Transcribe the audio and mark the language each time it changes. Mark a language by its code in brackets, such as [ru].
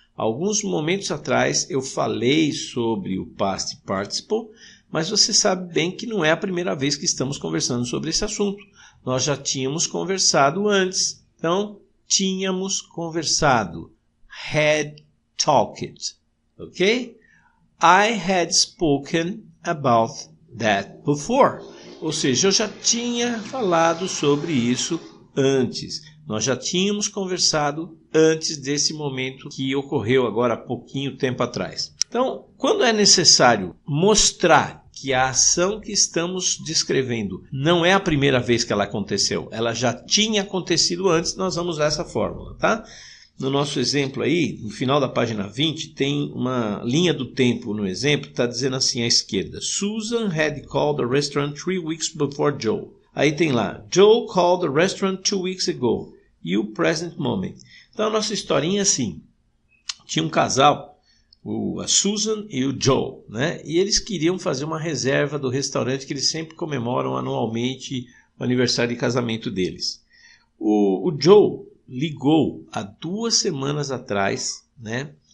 [pt] Alguns momentos atrás eu falei sobre o Past Participle, mas você sabe bem que não é a primeira vez que estamos conversando sobre esse assunto. Nós já tínhamos conversado antes. Então, tínhamos conversado. [en] Had talked. Ok? I had spoken about that before. [pt] Ou seja, eu já tinha falado sobre isso antes. Nós já tínhamos conversado antes desse momento que ocorreu agora há pouquinho tempo atrás. Então, quando é necessário mostrar que a ação que estamos descrevendo não é a primeira vez que ela aconteceu, ela já tinha acontecido antes, nós vamos usar essa fórmula, tá? No nosso exemplo aí, no final da página 20, tem uma linha do tempo no exemplo, está dizendo assim à esquerda. [en] Susan had called the restaurant 3 weeks before Joe. [pt] Aí tem lá, [en] Joe called the restaurant 2 weeks ago. [pt] E o [en] present moment. [pt] Então a nossa historinha é assim. Tinha um casal, a Susan e o Joe, né? E eles queriam fazer uma reserva do restaurante que eles sempre comemoram anualmente o aniversário de casamento deles. O Joe ligou há 2 semanas atrás, né?